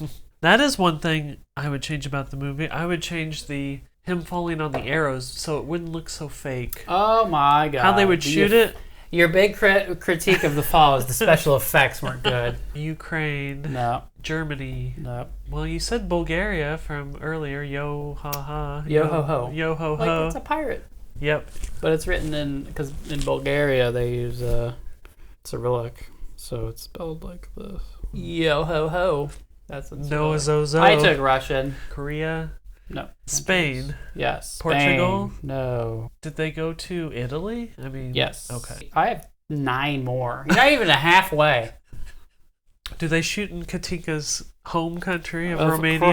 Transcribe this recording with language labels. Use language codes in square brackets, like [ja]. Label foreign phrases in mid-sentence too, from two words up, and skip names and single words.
[en] That is one thing I would change about the movie. I would change him falling on the arrows so it wouldn't look so fake. Oh my god. How they would shoot it. Your big critique of the fall is the special effects weren't good. Ukraine. No. Germany. No. Well, you said Bulgaria from earlier. Yo ha ha. Yo ho ho. Yo ho ho. It's a pirate. Yep. But it's written because in Bulgaria they use Cyrillic, so it's spelled like this. Yo ho ho. That's what's no zozo. I took Russian. Korea. No. Spain. Yes. Portugal. Spain. No. Did they go to Italy? I mean. Yes. Okay. I have 9 more. You're not even halfway. Do they shoot in Catinca's home country of Romania?